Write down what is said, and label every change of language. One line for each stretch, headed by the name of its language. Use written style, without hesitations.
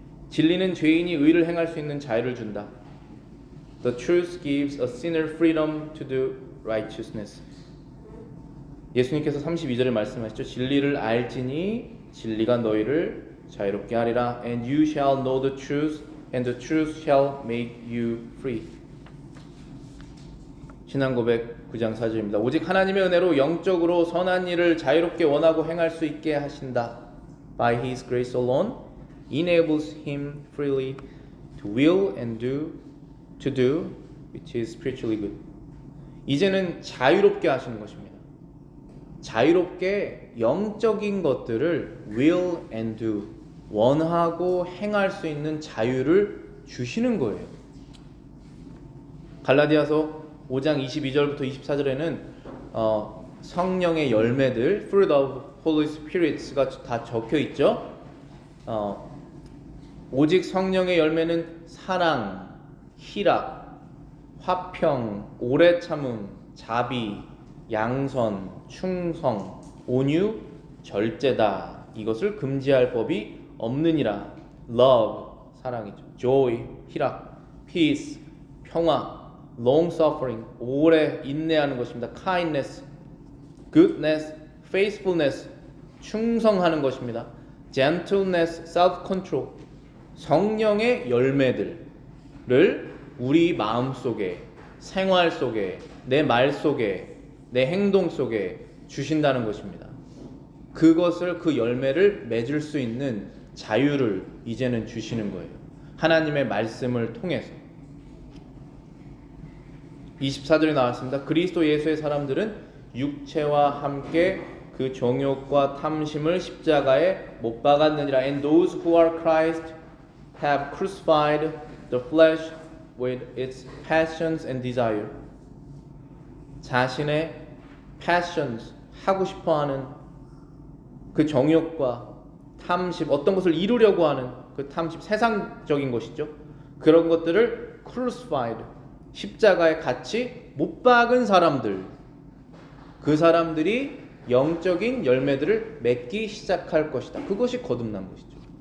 Korean: 진리는 죄인이 의를 행할 수 있는 자유를 준다.
English: The truth gives a sinner freedom to do righteousness.
Korean: 예수님께서 32절에 말씀하시죠. 진리를 알지니 진리가 너희를 자유롭게 하리라.
English: And you shall know the truth, and the truth shall make you free.
Korean: 신앙고백 9장 4절입니다. 오직 하나님의 은혜로 영적으로 선한 일을 자유롭게 원하고 행할 수 있게 하신다.
English: By His grace alone enables him freely to will and to do which is spiritually good.
Korean: 이제는 자유롭게 하시는 것입니다. 자유롭게 영적인 것들을
English: will and do,
Korean: 원하고 행할 수 있는 자유를 주시는 거예요. 갈라디아서 5장 22절부터 24절에는 성령의 열매들,
English: fruit of Holy Spirits
Korean: 가 다 적혀 있죠. 오직 성령의 열매는 사랑, 희락, 화평, 오래 참음, 자비, 양선, 충성, 온유, 절제다. 이것을 금지할 법이 없느니라. love, 사랑이죠. joy, 희락, peace, 평화, long suffering, 오래 인내하는 것입니다.
English: kindness, goodness, faithfulness,
Korean: 충성하는 것입니다. gentleness, self-control, 성령의 열매들을 우리 마음 속에, 생활 속에, 내 말 속에, 내 행동 속에 주신다는 것입니다. 그것을, 그 열매를 맺을 수 있는 자유를 이제는 주시는 거예요. 하나님의 말씀을 통해서. 24절에 나왔습니다. 그리스도 예수의 사람들은 육체와 함께 그 정욕과 탐심을 십자가에 못 박았느니라.
English: And those who are Christ have crucified the flesh with its passions and desire.
Korean: 자신의 passions, 하고 싶어하는 그 정욕과 탐심, 어떤 것을 이루려고 하는 그 탐심, 세상적인 것이죠. 그런 것들을 crucified, 십자가에 같이 못 박은 사람들, 그 사람들이 영적인 열매들을 맺기 시작할 것이다. 그것이 거듭난 것이죠.